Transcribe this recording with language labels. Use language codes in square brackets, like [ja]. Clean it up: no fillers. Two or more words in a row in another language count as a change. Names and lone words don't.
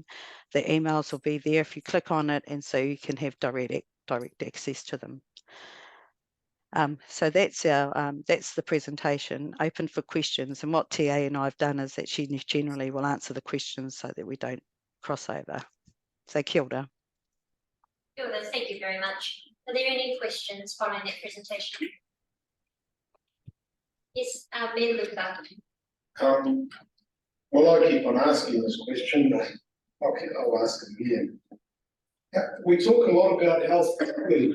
[en] The emails will be there if you click on it, and so you can have direct access to them. So that's the presentation, open for questions. And what TA and I have done is that she generally will answer the questions so that we don't cross over. [mi] So kia ora. Kia ora, [en] thank you very much. Are there any questions following that presentation? Yes, Ben Luca. Well, I keep on asking this question, but I'll ask it again. We talk a lot about health equity.